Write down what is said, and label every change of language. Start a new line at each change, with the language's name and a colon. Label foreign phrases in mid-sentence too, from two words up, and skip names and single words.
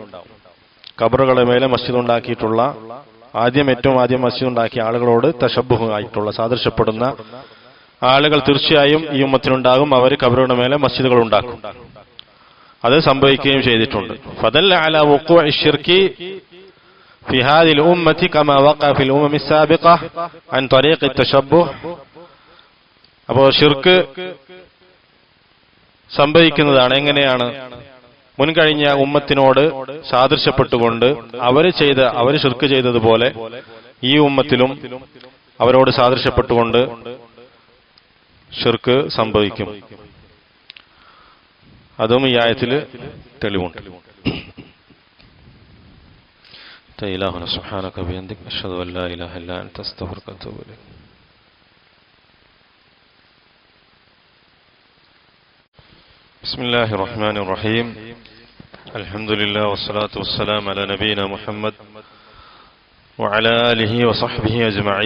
Malayalam: ഖബറുകളുടെ മേലെ മസ്ജിദ് ഉണ്ടാക്കിയിട്ടുള്ള ഏറ്റവും ആദ്യം മസ്ജിദ് ഉണ്ടാക്കിയ ആളുകളോട് തശബ്ബുഹ് ആയിട്ടുള്ള സാദൃശ്യപ്പെടുന്ന ആളുകൾ തീർച്ചയായും ഈ ഉമ്മത്തിലുണ്ടാകും. അവർ ഖബറുകളുടെ മേലെ മസ്ജിദുകൾ ഉണ്ടാക്കും. അത് സംഭവിക്കുകയും ചെയ്തിട്ടുണ്ട്.
Arabic: فدل على وقوع الشرك في هذه الأمة كما وقع في الأمم السابقة عن طريق التشبه.
Malayalam: അപ്പോൾ ഷിർക്ക് സംഭവിക്കുന്നതാണ് എങ്ങനെയാണ്? മുൻകഴിഞ്ഞ ഉമ്മത്തിനോട് സാദൃശ്യപ്പെട്ടുകൊണ്ട് അവർ ഷിർക്ക് ചെയ്തതുപോലെ ഈ ഉമ്മത്തിലും അവരോട് സാദൃശ്യപ്പെട്ടുകൊണ്ട് ഷിർക്ക് സംഭവിക്കും. അതും ഈ ആയത്തിൽ തെളിവുണ്ട്.
Arabic: إلهنا سبحانك وبحمدك أشهد أن لا إله إلا أنت أستغفرك وأتوب إليك. بسم الله الرحمن الرحيم. الحمد لله والصلاة والسلام على نبينا محمد وعلى آله وصحبه أجمعين.